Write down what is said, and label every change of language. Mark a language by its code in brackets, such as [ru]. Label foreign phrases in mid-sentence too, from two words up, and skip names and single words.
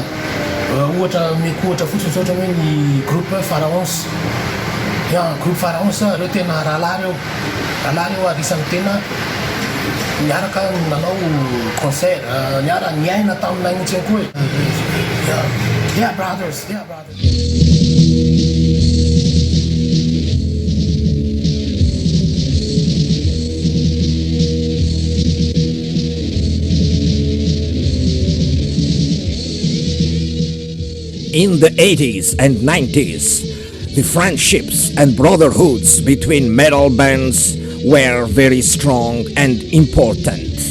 [mg] Ohatra mety ohatra fotsiny zao ohatra hoe ny groupe Pharaons. Ya, groupe Pharaons reo tena rahalahy reo. Rahalahy reo arisany tena niaraka nanao concert, niaina taminay mihitsy ihany koa e. [en] They are brothers, they are brothers. In the 80s and 90s, the friendships and brotherhoods between metal bands were very strong and important.